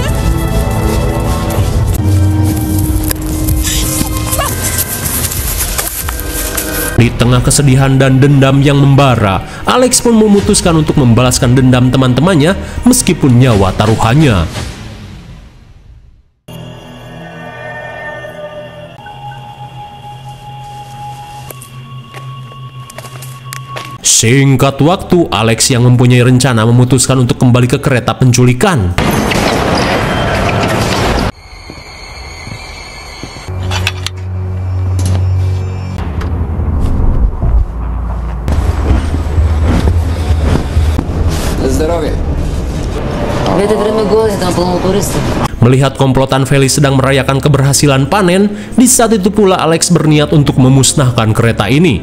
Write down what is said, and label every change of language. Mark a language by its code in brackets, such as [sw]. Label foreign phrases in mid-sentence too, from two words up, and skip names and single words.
[id] Di tengah kesedihan dan dendam yang membara, Alex pun memutuskan untuk membalaskan dendam teman-temannya meskipun nyawa taruhannya. Singkat waktu, Alex yang mempunyai rencana memutuskan untuk kembali ke kereta penculikan. [ru] Здоровье. В это время года там полно туристов. [id] Melihat komplotan Felix sedang merayakan keberhasilan panen, di saat itu pula Alex berniat untuk memusnahkan kereta ini.